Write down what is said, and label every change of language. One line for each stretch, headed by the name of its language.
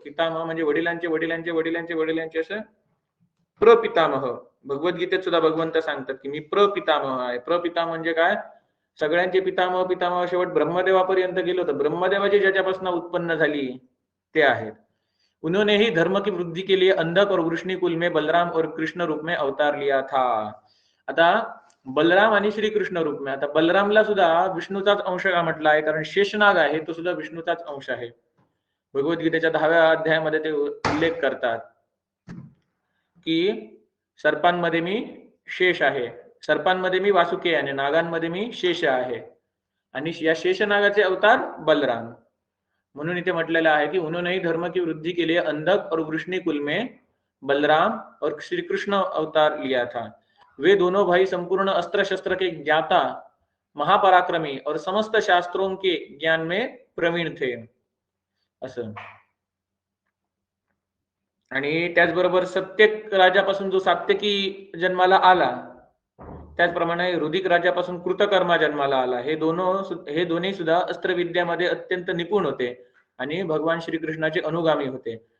Marathi: पितामह म्हणजे वडिलांचे वडिलांचे वडिलांचे वडिलांचे असं प्रपितामह. भगवद्गीतेत सुद्धा भगवंत सांगतात की मी प्रपितामह आहे. प्रपिता म्हणजे काय, सगळ्यांचे पितामह पितामह शेवट ब्रह्मदेवापर्यंत गेलो तर ब्रह्मदेवाची ज्याच्यापासून उत्पन्न झाली ते आहेत.
Hindi: उन्होंने ही धर्म की वृद्धि के लिए अंधक और वृष्णि कुल में बलराम और कृष्ण रूप में अवतार लिया था.
Marathi: आता बलराम आणि श्रीकृष्ण
Hindi: रूप में,
Marathi: आता बलरामला सुद्धा विष्णूचाच अंश का म्हटला आहे, कारण शेषनाग आहे तो सुद्धा विष्णूचाच अंश आहे. भगवद्गीतेच्या 10व्या अध्यायामध्ये ते उल्लेख करतात की सर्पांमध्ये मी शेष आहे, सर्पांमध्ये मी वासुकी आणि नागांमध्ये मी शेष आहे, आणि या शेषनागाचे अवतार बलराम. म्हणून इथे म्हटलेलं आहे की
Hindi: उन्होंने धर्म की वृद्धि के लिए अंधक और वृष्णि कुल में बलराम और श्री कृष्ण अवतार लिया था. वे दोनों भाई संपूर्ण अस्त्र शस्त्र के ज्ञाता, महापराक्रमी और समस्त शास्त्रों के ज्ञान में प्रवीण थे असं.
Marathi: आणि त्याचबरोबर सत्यक राजापासून जो सात्यकी जन्माला आला, त्याचप्रमाणे रुदिक राजापासून कृतकर्मा जन्माला आला. हे दोन्ही सुद्धा अस्त्रविद्यामध्ये अत्यंत निपुण होते आणि भगवान श्रीकृष्णाचे अनुगामी होते.